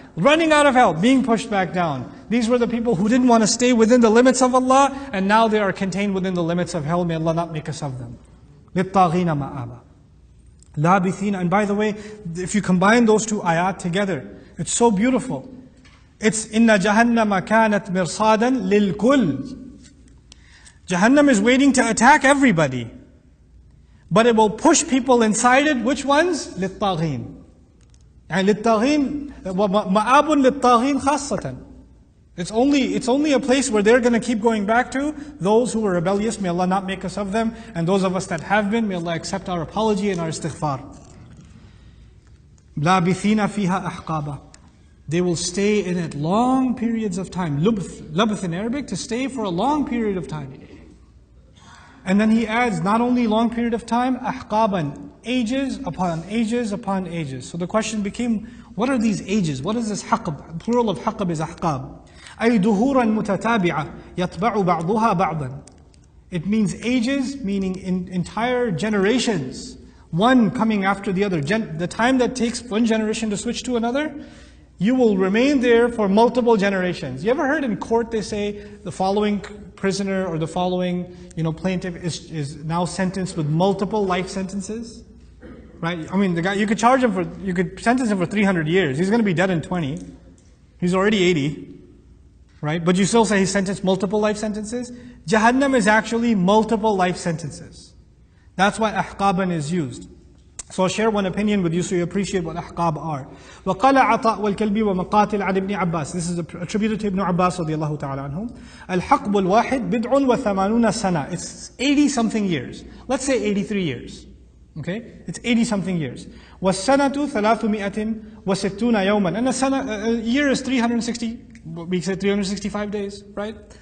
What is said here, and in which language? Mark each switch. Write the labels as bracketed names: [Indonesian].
[English] Running out of hell, being pushed back down. These were the people who didn't want to stay within the limits of Allah, and now they are contained within the limits of hell. May Allah not make us of them. [Arabic] لِلطَّاغِينَ مَآبًا لَابِثِينَ. [English] And by the way, if you combine those two ayat together, it's so beautiful. It's [Arabic] إِنَّ جَهَنَّمَ كَانَتْ مِرْصَادًا لِلْكُلِّ. [English] Jahannam is waiting to attack everybody. But it will push people inside it. Which ones? [Arabic] لِلطَّاغِينَ. And لِلطَّاغِينَ مَآبٌ لِلطَّاغِينَ خَاصَّةً. [English] It's only a place where they're going to keep going back to. Those who were rebellious, may Allah not make us of them. And those of us that have been, may Allah accept our apology and our istighfar. [Arabic] لَابِثِينَ فِيهَا أَحْقَابًا. [English] They will stay in it long periods of time. Labth in Arabic, to stay for a long period of time. And then he adds, not only long period of time, أَحْقَابًا, ages upon ages upon ages. So the question became, what are these ages? What is this haqab? Plural of haqab is ahqab. [Arabic] أي دهورا متتابعة يتبع بعضها بعضا. [English] It means ages, meaning entire generations, one coming after the other. The time that takes one generation to switch to another, you will remain there for multiple generations. You ever heard in court they say the following prisoner or the following plaintiff is now sentenced with multiple life sentences? Right? I mean, the guy, you could sentence him for 300 years. He's going to be dead in 20. He's already 80. Right? But you still say he's sentenced multiple life sentences? Jahannam is actually multiple life sentences. That's why ahqaban is used. So I'll share one opinion with you so you appreciate what ahqab are. [Arabic] وَقَالَ عَطَاء وَالْكَلْبِ وَمَقَاتِلْ عَنْ ibn Abbas. [English] This is attributed to Ibn Abbas radiallahu ta'ala anhum. [Arabic] الْحَقْبُ الْوَاحِدْ بِدْعٌ وَثَمَانُونَ سَنَةً. [English] It's 80 something years. Let's say 83 years. Okay? It's 80 something years. [Arabic] وَالسَّنَةُ 360 يَوْمًا. [English] And a year is 360, we say 365 days, right?